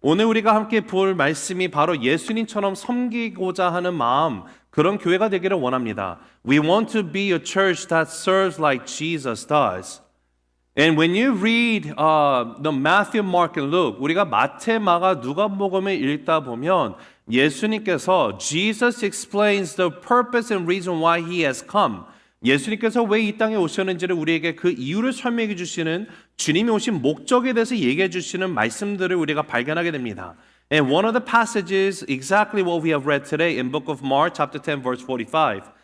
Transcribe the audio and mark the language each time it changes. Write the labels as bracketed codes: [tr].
[ko] 오늘 우리가 함께 볼 말씀이 바로 예수님처럼 섬기고자 하는 마음, 그런 교회가 되기를 원합니다. [en] We want to be a church that serves like Jesus does. And when you read the Matthew, Mark, and Luke, [ko] 우리가 마태, 마가, 누가복음을 읽다 보면 예수님께서 [en] Jesus explains the purpose and reason why he has come. [ko] 예수님께서 왜 이 땅에 오셨는지를 우리에게 그 이유를 설명해 주시는 주님이 오신 목적에 대해서 얘기해 주시는 말씀들을 우리가 발견하게 됩니다. [en] And one of the passages exactly what we have read today in book of Mark chapter 10 verse 45.